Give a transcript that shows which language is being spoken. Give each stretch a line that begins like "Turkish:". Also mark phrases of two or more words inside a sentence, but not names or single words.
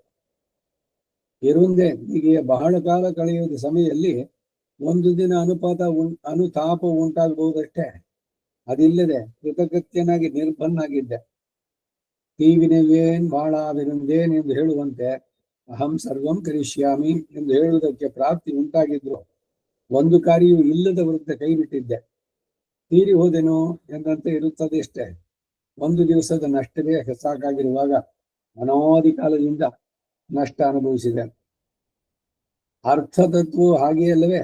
Kannada: ಇರುಂದೆ ಹೀಗೆ ಬಹಳ ಕಾಲ ಕಳೆಯುವ ಸಮಯದಲ್ಲಿ ಒಂದು ದಿನ ಅನುತಾಪ ಉಂಟಾಗಬಹುದಷ್ಟೇ. ಅದಿಲ್ಲದೆ ಕೃತಕೃತ್ಯನಾಗಿ ನಿರ್ಭನ್ನಾಗಿದ್ದೆ.
Tamil: தீவினவேன் வாளாவிருந்தேன்
Kannada: ಎಂದು ಹೇಳುವಂತೆ
Sanskrit: ಅಹಂ ಸರ್ವಂ ಕರಿಷ್ಯಾಮಿ
Kannada: ಎಂದು ಹೇಳುವುದಕ್ಕೆ ಪ್ರಾಪ್ತಿ ಉಂಟಾಗಿದ್ರು ಒಂದು ಕಾರ್ಯವೂ ಇಲ್ಲದ ವಿರುದ್ಧ ಕೈ ಬಿಟ್ಟಿದ್ದೆ. ತೀರಿ ಹೋದೆನೋ ಎಂದಂತೆ ಇರುತ್ತದೆ ಅಷ್ಟೇ. ಒಂದು ದಿವಸದ ನಷ್ಟವೇ ಸಾಕಾಗಿರುವಾಗ ಅನಾದಿ ಕಾಲದಿಂದ ನಷ್ಟ ಅನುಭವಿಸಿದೆ. ಅರ್ಥತತ್ವವು ಹಾಗೆಯೇ ಅಲ್ಲವೇ?